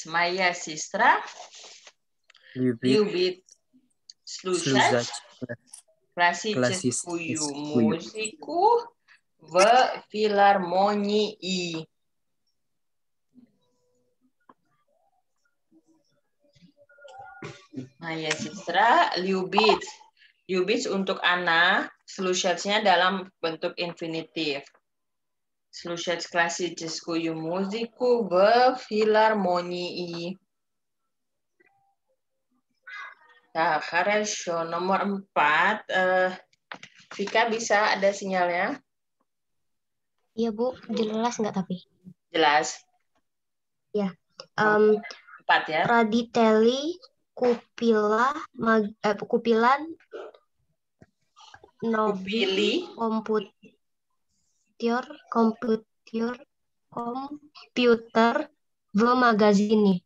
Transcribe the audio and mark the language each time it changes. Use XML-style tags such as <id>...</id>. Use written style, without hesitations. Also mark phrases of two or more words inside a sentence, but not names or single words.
<ru>Моя сестра любит слушать классическую музыку в филармонии. Моя сестра любит.</ru> <id>Любит untuk Ana, слушать-nya dalam bentuk infinitif.</id> <ru>Слушать классическую музыку в филармонии. Nah, хорошо.</ru> <id>Nomor 4. Vika bisa ada sinyalnya? Iya, Bu. Jelas nggak tapi? Jelas. Ya. 4 ya.</id> <ru>Родители, купили, новый, компьютер, в магазине.</ru>